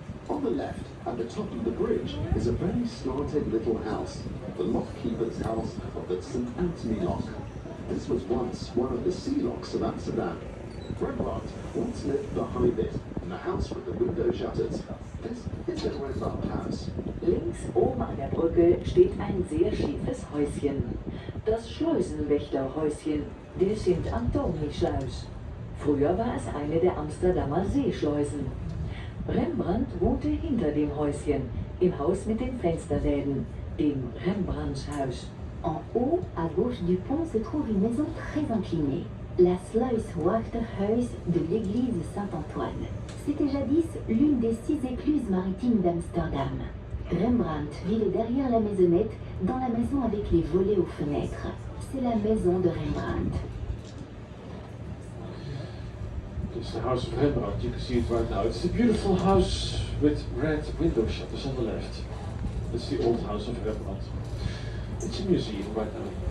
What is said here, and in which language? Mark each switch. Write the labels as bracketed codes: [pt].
[en] On the left, at the top of the bridge, is a very slanted little house, the lockkeeper's house of the St. Anthony Lock. This was once one of the sea locks of Amsterdam. Rembrandt once lived behind it, and the house with the window shutters. This is the Rembrandt house. [de] Links oben an der Brücke steht ein sehr schiefes Häuschen. Das Schleusenwächterhäuschen, der Sint-Antoni-Schluis. Früher war es eine der Amsterdamer Seeschleusen. Rembrandt wohnte hinter dem Häuschen, im Haus mit den Fensterläden, dem Rembrandtshaus. [fr] En haut, à gauche du pont, se trouve une maison très inclinée, la Sluiswachterhuis de l'église Saint-Antoine. C'était jadis l'une des 6 écluses maritimes d'Amsterdam. Rembrandt vivait derrière la maisonnette, dans la maison avec les volets aux fenêtres. C'est la maison de Rembrandt. [en] It's the house of Rembrandt, you can see it right now. It's the beautiful house with red window shutters on the left. It's the old house of Rembrandt. It's a museum right now.